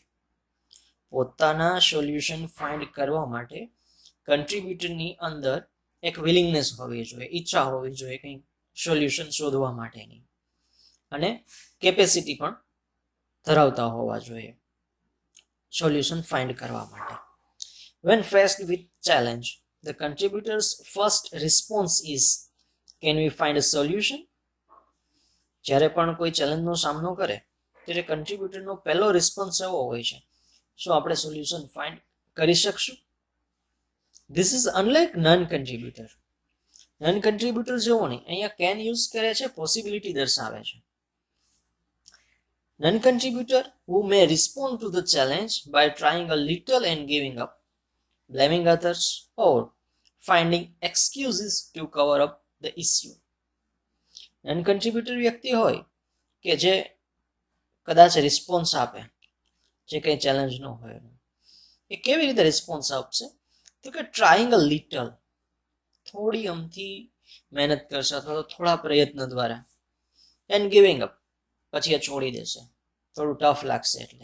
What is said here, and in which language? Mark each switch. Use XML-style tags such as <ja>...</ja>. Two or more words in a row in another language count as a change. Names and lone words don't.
<gu>પોતાના</gu> <en>solution find</en> <gu>કરવા માટે કન્ટ્રીબ્યુટરની અંદર એક વિલિંગનેસ હોવી જોઈએ, ઈચ્છા હોવી જોઈએ કંઈક સોલ્યુશન શોધવા માટેની, અને કેપેસિટી પણ ધરાવતા હોવા જોઈએ</gu> <en>solution find</en> <gu>કરવા માટે.</gu> <en>When faced with challenge, the contributor's first response is, can we find a solution?</en> <gu>જ્યારે પણ કોઈ ચેલેન્જનો સામનો કરે ત્યારે કન્ટ્રીબ્યુટરનો પહેલો રિસ્પોન્સ એવો હોય છે, શું આપણે</gu> <en>solution find</en> <gu>કરી શકશું?</gu> <en>this is unlike non contributor. non contributor</en> <gu>જેવો નહીં, અહીંયા</gu> <en>can use</en> <gu>કરે છે, પોસિબિલિટી દર્શાવે છે.</gu> <en>non contributor who may respond to the challenge by trying a little and giving up, blaming others, or finding excuses to cover up the issue. non contributor</en> <gu>વ્યક્તિ હોય કે જે કદાચ રિસ્પોન્સ આપે જે કંઈ ચેલેન્જનો હોય, એ કેવી રીતે રિસ્પોન્સ આપશે? તો કે</gu> <en>trying a little,</en> <gu>થોડી અમથી મહેનત કરશે અથવા તો થોડા પ્રયત્ન દ્વારા,</gu> <en>and giving up,</en> <gu>પછી એ છોડી દેશે, થોડું ટફ લાગશે એટલે.</gu>